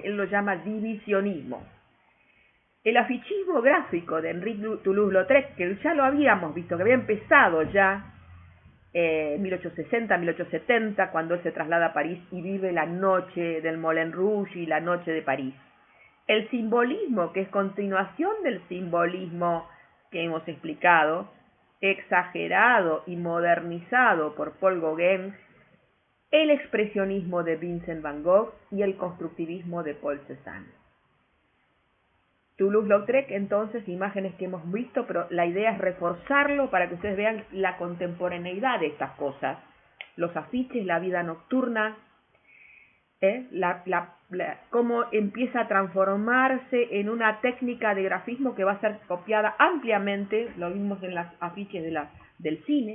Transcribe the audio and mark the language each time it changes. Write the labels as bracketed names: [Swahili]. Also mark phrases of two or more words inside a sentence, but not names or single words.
[Spanish] Él lo llama divisionismo. El afichismo gráfico de Henri Toulouse-Lautrec, que ya lo habíamos visto, que había empezado ya en 1860-1870, cuando él se traslada a París y vive la noche del Moulin Rouge y la noche de París. El simbolismo, que es continuación del simbolismo que hemos explicado, exagerado y modernizado por Paul Gauguin, el expresionismo de Vincent van Gogh y el constructivismo de Paul Cézanne. Toulouse-Lautrec, entonces, imágenes que hemos visto, pero la idea es reforzarlo para que ustedes vean la contemporaneidad de estas cosas. Los afiches, la vida nocturna, cómo empieza a transformarse en una técnica de grafismo que va a ser copiada ampliamente, lo vimos en las afiches del cine.